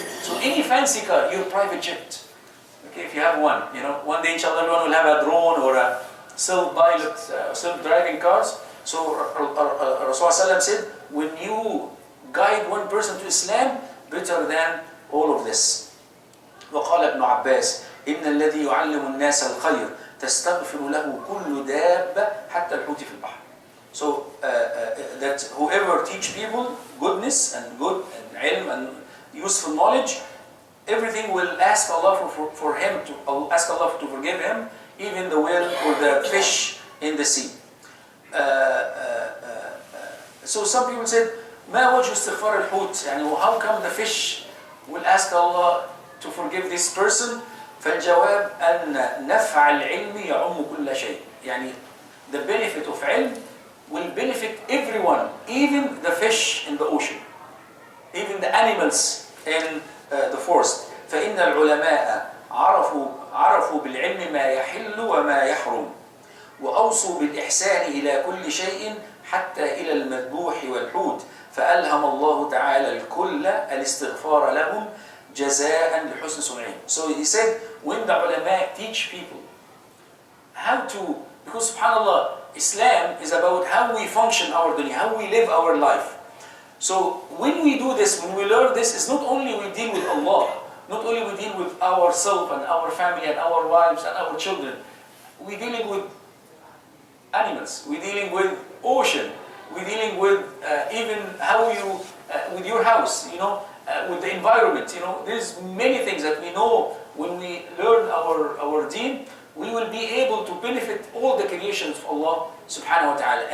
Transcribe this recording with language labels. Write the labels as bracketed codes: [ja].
[en] So any fancy car, your private jet. Okay, if you have one, you know, one day inshallah everyone will have a drone or a self-pilot, self-driving cars. So Rasulullah said, when you guide one person to Islam, better than all of this. [ar] وقال ابن عباس إن الذي يعلم الناس الخير تستغفر له كل دابة حتى الحوت في البحر. [en] So that whoever teach people goodness and good and ilm and useful knowledge, everything will ask Allah for him to ask Allah to forgive him, even the whale or the fish in the sea. So some people said, [ar] ما وجه استغفار الحوت؟ يعني [en] how come the fish will ask Allah to forgive this person? [ar] فالجواب أن نفع العلم يعم كل شيء. [en] يعني the benefit of ilm will benefit everyone, even the fish in the ocean, even the animals in the forest. [ar] فإن العلماء عرفوا بالعلم ما يحل وما يحرم وأوصوا بالإحسان إلى كل شيء حتى إلى المذبوح والحوت فألهم الله تعالى الكل الاستغفار لهم جزاء لحسن صنعهم. [en] So he said, when the ulama teach people how to, because subhanallah, Islam is about how we function our dunya, how we live our life. So when we do this, when we learn this, it's not only we deal with Allah, not only we deal with ourselves and our family and our wives and our children, we're dealing with animals, we're dealing with ocean, we're dealing with even how you, with your house, you know, with the environment, you know, there's many things that we know when we learn our deen, we will be able to benefit all the creations of Allah subhanahu wa ta'ala.